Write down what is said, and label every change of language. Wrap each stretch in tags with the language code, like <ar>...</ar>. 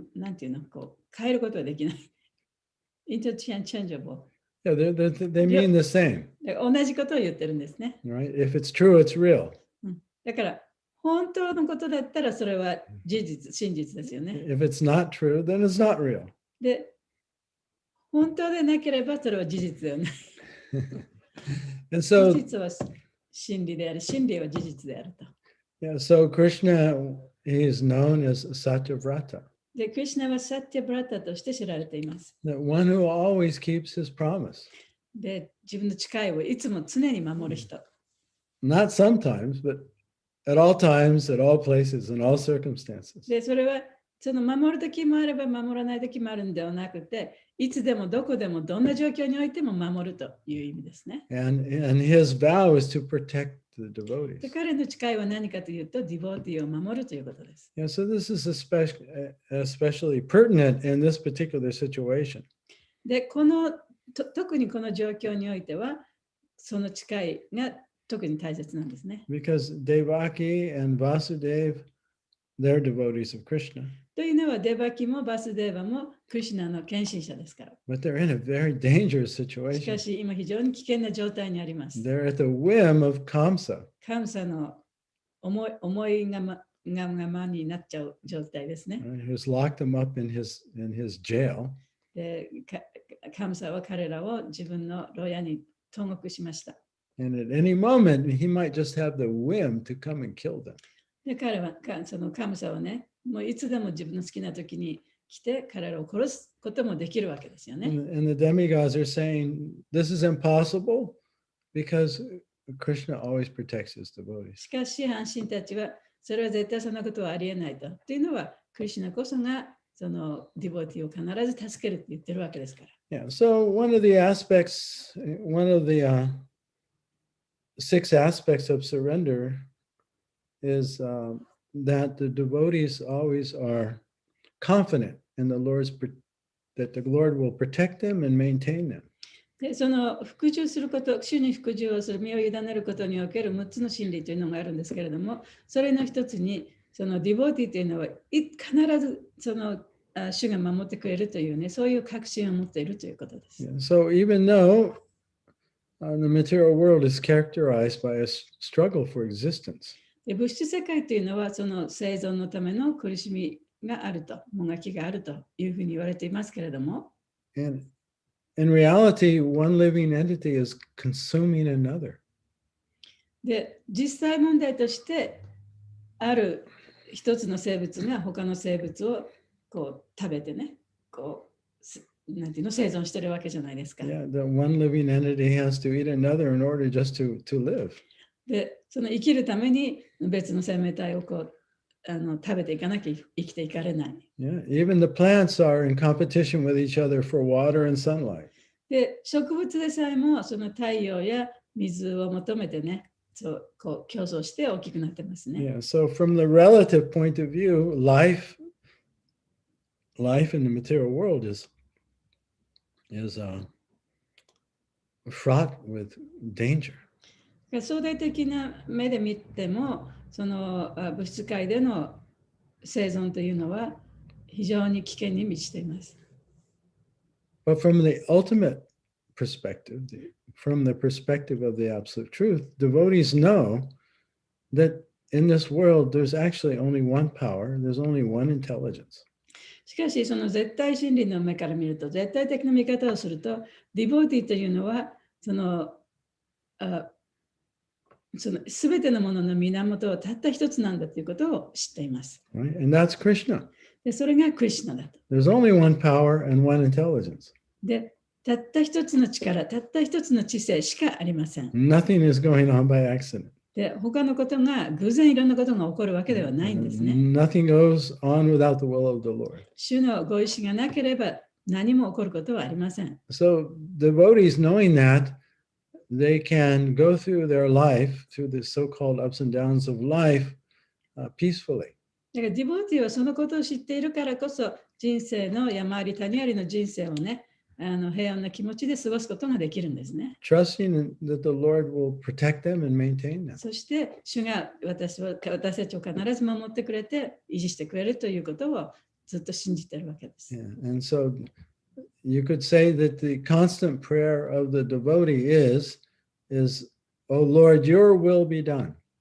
<ja>なんていうの、こう変えることはできない。</ja> <en>interchangeable。 Yeah, they mean the same.</en> <ja>同じことを言ってるんですね。</ja> <en>Right? If it's true, it's real.</en> <ja>だから本当のことだったらそれは事実、真実ですよね。</ja> <en>If it's not true, then it's not real.</en> <ja>で、本当でなければそれは事実ではない。</ja> <en>And so,</en> <ja>事実は真理であり、真理は事実であると。</ja> <en>yeah, so Krishna, he is known as SatyaVrata,</en> <ja>で、クリシュナはサティブラタとして知られています。</ja> <en>the one who always keeps his promise.</en> <ja>で、自分の誓いをいつも常に守る人。</ja> <en>Not sometimes, but at all times, at all places, in all circumstances.</en> <ja>で、それはその守る時もあれば守らない時もあるんではなくて、いつでもどこでもどんな状況においても守るという意味ですね。</ja> <en>And his vow is to protect the</en> <ja>で</ja> <en>devotees.</en> <ja>彼の誓いは何かというと、ディボーティーを守るということです。</ja> <en>Yeah, so this is especially pertinent in this particular situation.</en> <ja>で、特にこの状況においては、その誓いが特に大切なんですね。</ja> <en>Because Devaki and Vasudev, they're devotees of Krishna.</en> <ja>というのは、デバキもバスデーバもクリシュナの献身者ですから。</ja> <en>But they're in a very dangerous</en> <ja>し</ja> <en>situation.</en> <ja>かし、今非常に危険な状態にあります。</ja> <en>They're at the whim of Kamsa.</en> <ja>カムサの思いがまになっちゃう状態ですね。</ja> <en>Who's locked them up in his jail.</en> <ja>で、カムサは彼らを自分の牢屋に投獄しました。</ja> <en>And at any moment, he might just have the whim to come and kill them.</en> <ja>で、彼は、そのカムサはね、もういつでも自分の好きな時に来て彼らを殺すこともできるわけですよね。</ja> <en>And the demigods are saying, this is impossible because Krishna always protects his devotees.</en> <ja>しかし、半神たちは、それは絶対そんなことはありえないと。というのは、クリシュナこそがそのディボティを必ず助けるって言ってるわけですから。</ja> <en>Yeah, so one of the aspects, one of the 6 aspects of surrender is that the devotees always are confident in the that the Lord will protect them and maintain them.</en> <ja>で、その服従すること、主に服従をする、身を委ねることにおける6つの真理というのがあるんですけれども、それの一つに、そのディボティというのは必ずその主が守ってくれるというね、そういう確信を持っているということです。</ja> <en>Yeah, so even though the material world is characterized by a struggle for existence,</en> <ja>で、物質世界というのはその生存のための苦しみがあると、もがきがあるというふうに言われていますけれども、</ja> <en>and in reality, one living entity is consuming another.</en> <ja>で、実際問題としてある一つの生物が他の生物をこう食べてね、こうなんていうの、生存してるわけじゃないですか。</ja> <en>Yeah, the one living entity has to eat another in order just to live.</en> <ja>で、その生きるために別の生命体をこう食べていかなきゃ生きていかれない。</ja> <en>Yeah, even the plants are in competition with each other for water and sunlight.</en> <ja>で、植物でさえもその太陽や水を求めてね、そうこう競争して大きくなってますね。</ja> <en>Yeah, so from the relative point of view, life in the material world is fraught with danger.</en> <ja>相対的な目で見ても、その物質界での生存というのは非常に危険に満ちています。</ja> <en>But from the ultimate perspective, from the perspective of the absolute truth, devotees know that in this world there's actually only one power, there's only one intelligence.</en> <ja>しかし、その絶対真理の目から見ると、絶対的な見方をすると、ディボーティーというのは、その全てのものの源はたった一つなんだということを知っています。</ja> <en>Right? And that's Krishna.</en> <ja>で、それがクリシュナだと。</ja> <en>There's only one power and one intelligence.</en> <ja>で、たった一つの力、たった一つの知性しかありません。</ja> <en>Nothing is going on by accident.</en> <ja>で、他のことが偶然いろんなことが起こるわけではないんですね。</ja> <en>Nothing goes on without the will of the Lord.</en> <ja>主のご意志がなければ何も起こることはありません。</ja> <en>So devotees knowing that, they can go through their life, through the so-called ups and downs of life, peacefully.</en> <ja>だからディボーティーはそのことを知っているからこそ人生の山あり谷ありの人生をね、平安な気持ちで過ごすことができるんですね。</ja> <en>Trusting that the Lord will protect them and maintain them.</en> <ja>そして主が私たちを必ず守ってくれて維持してくれるということをずっと信じているわけです。</ja> <en>Yeah. And so you could say that the constant prayer of the devotee is, "Oh Lord, your will be done."</en>